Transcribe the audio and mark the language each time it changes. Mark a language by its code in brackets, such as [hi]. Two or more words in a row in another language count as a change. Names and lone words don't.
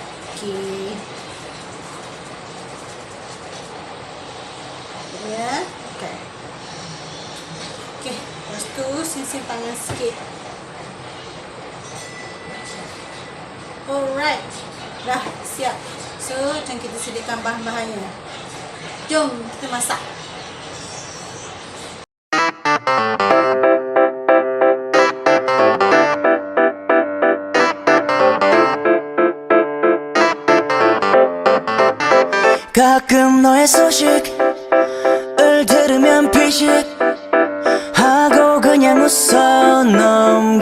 [ms] Ya. Lepas tu siap tangan sikit. Alright. Dah siap. So, macam kita sediakan bahan-bahannya. Jom kita masak. [ko] 가끔 너의 소식을 들으면 피식하고 그냥 웃어 넘겨.